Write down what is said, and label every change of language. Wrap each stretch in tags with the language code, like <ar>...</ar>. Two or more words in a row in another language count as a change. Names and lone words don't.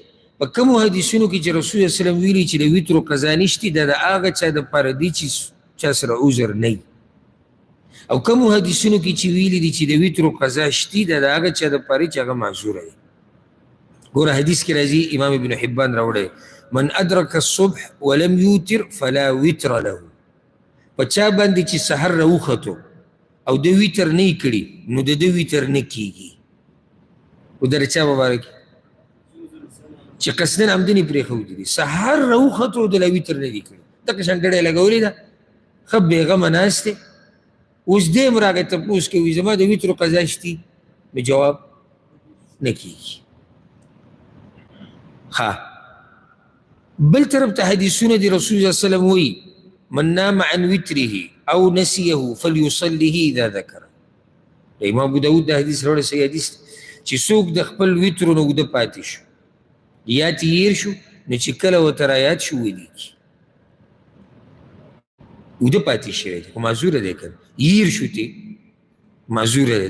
<ps>په کومو حدیثونو کې چې رسول الله وسلم ویلي چې د ویترو قضا نشته، دا د هغه چا دپاره دي چې چا سره عذر نه وي. او کومو حدیثونو کې چې ویلي دي چې د ویترو قضا شته، دا د هغه چا دپاره چې هغه معذوره وي. ګوره حدیث کې راځي، امام ابن حبان راوړی،</ps> <ar>من ادرک الصبح ولم یوتر فلا وتر له.</ar> <ps>په چا باندې چې سحر راوختو او د ویتر نه یې کړي نو د ده ویتر نه کېږي. او د چا مبارک چې قصدن عمدن یې پرېښودي دي، سحر راوختو د لا ویتر نه دي کړي، دغه شان ډډه یې لګولې ده، ښه بېغمه ناست دی. اوس دې هم راغی تپوس کوي زما د ویترو قضا شتي؟ نو جواب نه کېږي. بل طرف ته حدیثونه دی رسول الله</ps> <ar>صلی الله علیه وسلم</ar> <ps>وایي</ps> <ar>من نام عن وتره او نسيه فليصليه اذا ذكر.</ar> <ps>د امام ابو داود د حدیث راوړی صحیح حدیث چې څوک د خپل وترو نه اوده پاتې شو یا تیر شو نو چې کله ورته رایاد شو ولیکي، اوده پاتې شوی دی خو معذوره دی، که هیر شو تی معذوره دی.</ps>